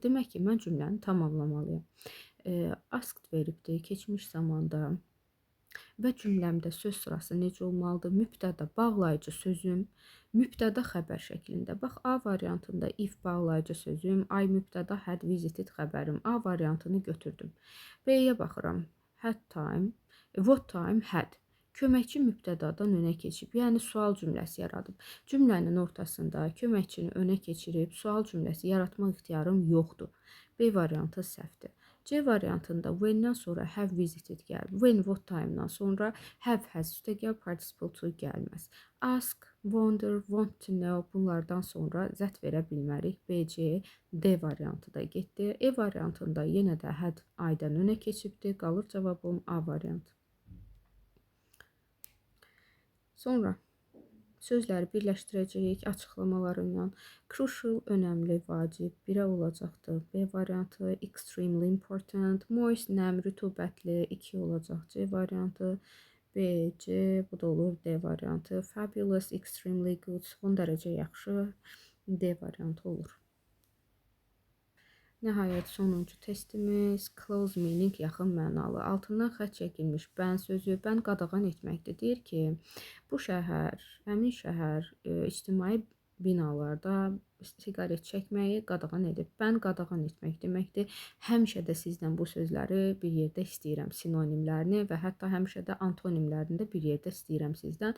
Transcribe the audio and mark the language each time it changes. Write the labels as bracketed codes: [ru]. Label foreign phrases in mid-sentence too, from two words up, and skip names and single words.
[az] Demək ki, mən cümləni tamamlamalıyım. Asked veribdir, keçmiş zamanda. Və cümləmdə söz sırası necə olmalıdır? Mübtəda bağlayıcı sözüm, mübtəda xəbər şəklində. Bax, A variantında if bağlayıcı sözüm, I mübtəda [en] had visited [az] xəbərim. A variantını götürdüm. B-yə baxıram. [en] Had time, what time had. [az] Köməkçi mübtədadan önə keçib, yəni sual cümləsi yaradıb. Cümlənin ortasında köməkçini önə keçirib sual cümləsi yaratmaq ixtiyarım yoxdur. B variantı səhvdir. C variantında when-dən sonra [en] have visited [az] gəlib. When, [en] what time- [az] dan sonra [en] have, has [az] üstəgəl [en] participle to [az] gəlməz. [en] Ask, wonder, want to know [az] bunlardan sonra zət verə bilmərik. B, C, D variantı da getdi. E variantında yenə də [en] had I- [az] dən önə keçibdir. Qalır cavabım A variantı. Sonra sözləri birləşdirəcəyik açıqlamalarından. Crucial, önəmli, vacib 1-ə olacaqdır. B variantı. [en] Extremely important, moist, [az] nəm, rütubətli 2 olacaq. C variantı. B, C, bu da olur D variantı. [en] Fabulous, extremely good, [az] son dərəcə yaxşı D variantı olur. Nəhayət sonuncu testimiz [en] close meaning [az] yaxın mənalı. Altından xətt çəkilmiş bən sözü, bən qadağan etməkdir. Deyir ki, bu şəhər, həmin şəhər ictimai binalarda siqaret çəkməyi qadağan edib. Bən qadağan etmək deməkdir. Həmişə də sizdən bu sözləri bir yerdə istəyirəm, sinonimlərini və hətta həmişə də antonimlərini də bir yerdə istəyirəm sizdən.